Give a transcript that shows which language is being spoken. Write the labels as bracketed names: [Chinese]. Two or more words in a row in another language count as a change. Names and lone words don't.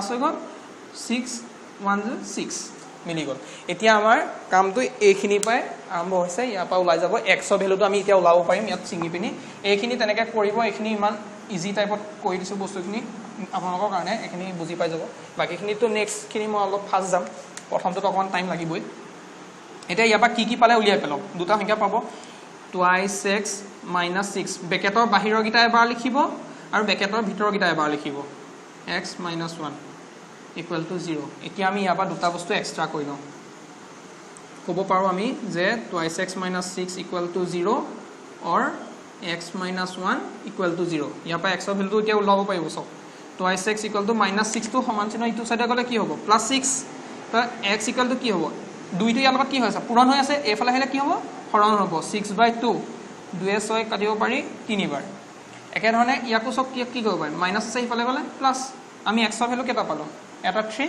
[Assamese] হৈ গল 6 1 6 মিলি গল এতিয়া আমাৰ কামটো এইখিনি পাই আৰম্ভ হৈছে ইয়াৰ পৰা ওলাই যাব x ৰ ভ্যালুটো আমি এতিয়া ওলাব পাৰিম ইয়াত চিঙি পিনি এইখিনি তেনেকে কৰিব এইখিনি ইমান ইজি টাইপত কৰি দিছো বস্তুখিনি আপোনালোকৰ কাৰণে এইখিনি বুজি পাই যাব বাকিখিনিটো নেক্সট খিনি মই অলপ ফাষ্ট যাম প্ৰথমটো অকমান টাইম লাগিবই এটা ইয়াৰ পৰা কি পালে উলিয়াই পেলাও দুটা সংখ্যা পাব [English] twice x [Assamese] - 6 ব্ৰেকেটৰ বাহিৰৰ গিটা এবাৰ লিখিব আৰু ব্ৰেকেটৰ ভিতৰৰ গিটা এবাৰ লিখিব x - 1 [English] equal to [Assamese] 0 এতিয়া আমি ইয়াৰ পৰা দুটা বস্তু এক্সট্ৰা কৰি লওঁ ক'ব পাৰো আমি যে [English] twice x - 6 equal to 0 or x - 1 equal to 0 [Assamese] ইয়াৰ পৰা x ৰ ভ্যালুটো এতিয়া ওলাব পাৰিব সব [English] twice x equal to -6 [Assamese] টো সমান চিহ্ন ইটো সাইডে গলে কি হ'ব +6 তো [English] x equal to [Assamese] কি হ'ব দুইটো ইয়াৰ লগত কি হৈছে পূৰণ হৈ আছে এফালে আহিলে কি হ'ব হৰণ হ'ব 6/2 2 এ 6 কাটিব পাৰি 3 বাৰ একে ধৰণে ইয়াকো সব কি কৰিব পাৰি মাইনাস আছে ইফালে গলে প্লাস আমি x ৰ ভ্যালু কেটা পালো এটা 3